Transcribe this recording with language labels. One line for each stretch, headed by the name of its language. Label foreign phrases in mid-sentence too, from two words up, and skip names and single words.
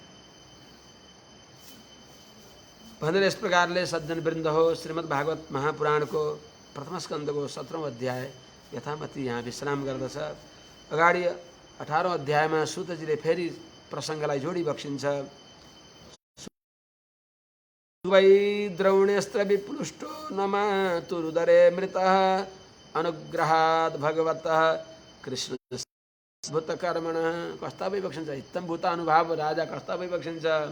Nepali: भनेर यस प्रकारले सज्जन वृन्द हो श्रीमद् भागवत महापुराणको प्रथम स्कन्धको 17औं अध्याय यथामति यहाँ विश्राम गर्दछ। अगाडि 18औं अध्यायमा सुतजीले फेरि प्रसङ्गलाई जोडी बक्सिन्छ।
Sanskrit: वै द्रौण्यस्त्र विप्लुष्टो न मातुरुदरे मृतः अनुग्रहात् भगवतः कृष्ण भूतकर्मणः।
Nepali: कस्ता वैबक्षिन्छ
Sanskrit: इत्थं भूतानुभाव राजा
Nepali: कस्ता वैबक्षिन्छ।